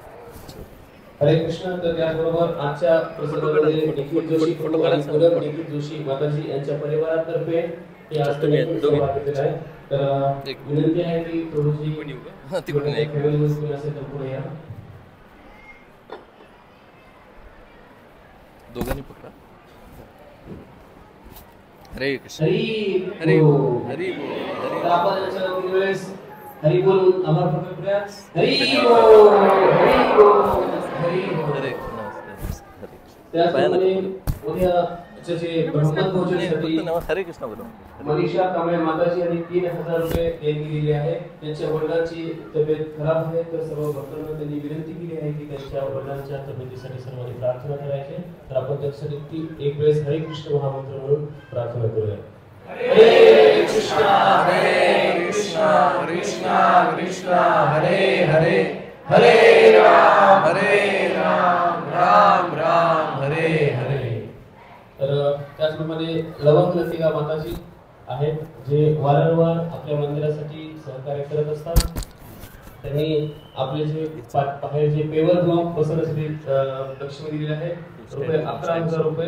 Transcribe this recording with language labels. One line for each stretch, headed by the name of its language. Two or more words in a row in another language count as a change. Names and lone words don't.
Marathi: हरे कृष्ण. तर त्याचबरोबर आजच्या प्रसंगामध्ये निखिल जोशी, निखिल जोशी माताजी यांच्या परिवारातर्फे हे आज केलेलं आहे. तर विनंती आहे की प्रभूजी फॅमिलीमध्ये कोणी असेल तर पुढे या. दोघांनी पकडा. हरे कृष्ण. हरी हरी बोल, बोल, हरी बोल, हरी तर आपण यांच्या 3 वेळेस हरी बोल आभार प्रकट करूया. हरी बोल, हरी बोल, हरी बोल. हरे कृष्ण. त्याचप्रमाणे उद्याचे जे ब्रह्मन भोजनासाठी हरे कृष्ण बोलो. मनीषा कांबळे माताजी यांनी 3000 रुपये देणगी दिली आहे. त्यांच्या वडिलांची तब्येत खराब आहे, तर सर्व भक्तांना त्यांनी विनंती केली आहे की त्यांच्या वडिलांच्या तब्येतीसाठी सर्वांनी प्रार्थना करायची. तर आपण त्यासाठी एक वेळेस हरे कृष्ण महामंत्र म्हणून प्रार्थना करूया. हरे कृष्ण, हरे कृष्ण, कृष्ण कृष्ण हरे हरे, हरे राम, राम राम हरे हरे. तर त्याचप्रमाणे लवंग लतिका माताजी आहेत जे वारंवार आपल्या मंदिरासाठी सहकार्य करत असतात. त्यांनी आपले जे बाहेर जे
English: paver block
Marathi: बसवण्यासाठी लक्ष्मी दिलेले आहे रुपये 11,000 रुपये.